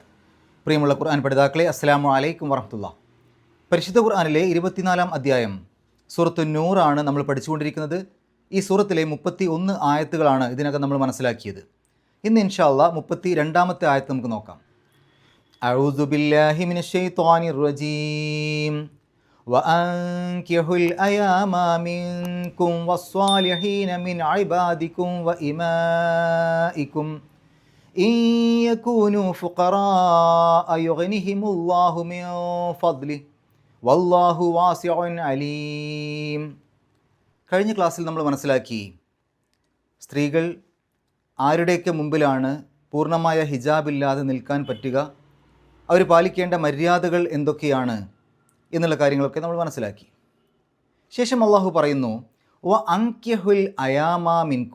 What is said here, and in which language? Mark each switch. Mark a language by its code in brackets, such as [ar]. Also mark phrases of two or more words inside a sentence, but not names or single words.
[ml] പ്രിയമുള്ള ഖുർആൻ പഠിതാക്കളെ, [ar] السلام عليكم ورحمة الله. [ml] പരിശുദ്ധ ഖുർആനിലെ 24-ാം അധ്യായം സൂറത്തു നൂർ ആണ് നമ്മൾ പഠിച്ചുകൊണ്ടിരിക്കുന്നത്. ഈ സൂറത്തിലെ 31 ആയത്തുകളാണ് ഇതിനകം നമ്മൾ മനസ്സിലാക്കിയത്. ഇന്ന് [ar] إن شاء الله [ml] 32-ാമത്തെ ആയത്ത് നമുക്ക് നോക്കാം. [ar] أعوذ بالله من الشيطان الرجيم. وأنكحوا الأيام منكم والصالحين من عبادكم وإمائكم إن يكونوا فقراء يغنهم الله من فضله والله واسع عليم. [ml] കഴിഞ്ഞ ക്ലാസ്സിൽ നമ്മൾ മനസ്സിലാക്കി സ്ത്രീകൾ ആരുടെയൊക്കെ മുമ്പിലാണ് പൂർണ്ണമായ ഹിജാബില്ലാതെ നിൽക്കാൻ പറ്റുക, അവർ പാലിക്കേണ്ട മര്യാദകൾ എന്തൊക്കെയാണ് എന്നുള്ള കാര്യങ്ങളൊക്കെ നമ്മൾ മനസ്സിലാക്കി. ശേഷം അള്ളാഹു പറയുന്നു, [ar] وأنكحوا الأيامى منكم.